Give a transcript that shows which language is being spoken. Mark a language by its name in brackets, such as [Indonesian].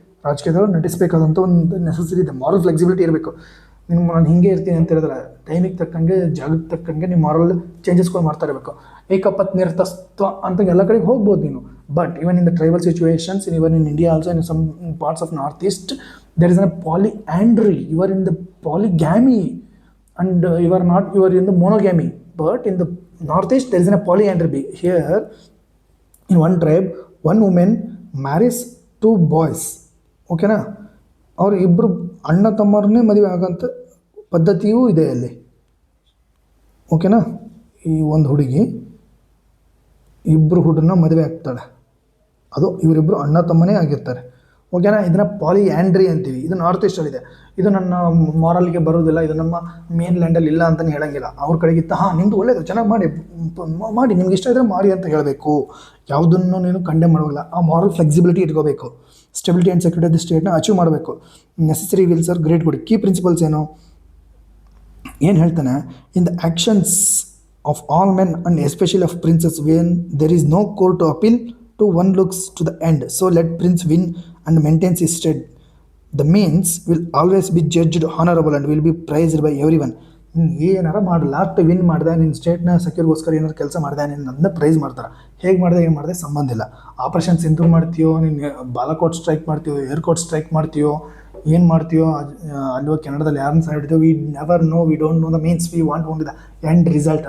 [Kannada] ರಾಜಕೀಯದವರು ನಟಿಸಬೇಕಾದಂಥ ಒಂದು ನೆಸೆಸರಿ ಇದೆ. Moral flexibility ಇರಬೇಕು. ನಾನು ಹಿಂಗೆ ಇರ್ತೀನಿ ಅಂತ ಹೇಳಿದ್ರೆ ಟೈಮಿಗೆ ತಕ್ಕಂಗೆ, ಜಾಗಕ್ಕೆ ತಕ್ಕಂಗೆ ನೀವು ಮಾರಲ್ ಚೇಂಜಸ್ಗಳು ಮಾಡ್ತಾ ಇರಬೇಕು. ಏಕಪತ್ನಿರತತ್ವ ಅಂತ ಎಲ್ಲ ಕಡೆಗೆ ಹೋಗ್ಬೋದು ನೀನು. [English] But even in the tribal situations, even in India also, in some parts of north east, there is a polyandry. You are in the polygamy and you are in the monogamy. But in the northeast there is a polyandry. Here in one tribe, one woman marries two boys. [Kannada] ಓಕೆನಾ? ಅವ್ರು ಇಬ್ಬರು ಅಣ್ಣ ತಮ್ಮರನ್ನೇ ಮದುವೆ ಆಗೋಂಥ ಪದ್ಧತಿಯೂ ಇದೆ ಅಲ್ಲಿ. ಓಕೆನಾ? ಈ ಒಂದು ಹುಡುಗಿ ಇಬ್ಬರು ಹುಡುಗರನ್ನ ಮದುವೆ ಆಗ್ತಾಳೆ, ಅದು ಇವರಿಬ್ಬರು ಅಣ್ಣ ತಮ್ಮನೇ ಆಗಿರ್ತಾರೆ. ಓಕೆನಾ? ಇದನ್ನು ಪಾಲಿಯಾಂಡ್ರಿ ಅಂತೀವಿ. ಇದು ನಾರ್ತ್ ಈಸ್ಟಲ್ಲಿದೆ. ಇದು ನನ್ನ ಮಾರಲ್ಗೆ ಬರೋದಿಲ್ಲ, ಇದು ನಮ್ಮ ಮೇನ್ ಲ್ಯಾಂಡಲ್ಲಿ ಇಲ್ಲ ಅಂತಲೇ ಹೇಳೋಂಗಿಲ್ಲ. ಅವ್ರ ಕಡೆಗಿತ್ತ ನಿಮ್ಮದು ಒಳ್ಳೆಯದು, ಚೆನ್ನಾಗಿ ಮಾಡಿ ನಿಮ್ಗೆ ಇಷ್ಟ ಇದ್ದರೆ ಮಾಡಿ ಅಂತ ಹೇಳಬೇಕು. ಯಾವುದನ್ನು ನೀನು ಕಂಡೆಮ್ ಮಾಡೋಲ್ಲ. ಆ ಮಾರಲ್ ಫ್ಲೆಕ್ಸಿಬಿಲಿಟಿ ಇಟ್ಕೋಬೇಕು. Stability and security of the ಸ್ಟೇಟ್ನ achieve ಮಾಡಬೇಕು. [English] Necessary evils are great good. Key principles [Kannada] ಏನು ಹೇಳ್ತಾನೆ? [English] In the actions of all men and especially of princes, when there is no court to appeal to, one looks to the end. So let prince win and maintains his state. The means will always be judged honorable and will be praised by everyone. [Kannada] ಏನಾರ ಮಾಡಿ last win ಮಾಡಿದೆ, ನಿನ್ನ ಸ್ಟೇಟ್ನ ಸೆಕ್ಯೂರ್ಗೋಸ್ಕರ ಏನಾರು ಕೆಲಸ ಮಾಡಿದೆ, ನಿನ್ನ ಅದನ್ನ price ಮಾಡ್ತಾರೆ. ಹೇಗೆ ಮಾಡಿದೆ, ಏನು ಮಾಡಿದೆ ಸಂಬಂಧ ಇಲ್ಲ. ಆಪರೇಷನ್ ಸಿಂಧೂರ್ ಮಾಡ್ತೀಯೋ, ನಿನ್ನ ಬಾಲಾಕೋಟ್ ಸ್ಟ್ರೈಕ್ ಮಾಡ್ತೀಯೋ, ಏರ್ಕೋಟ್ ಸ್ಟ್ರೈಕ್ ಮಾಡ್ತೀಯೋ, ಏನು ಮಾಡ್ತೀಯೋ, ಅಲ್ಲೋ ಕೆನಡಾದಲ್ಲಿ ಯಾರನ್ನ ಸಾಯಿಡ್ತೀವೋ, [English] We never know, we don't know the means, we want only the end result.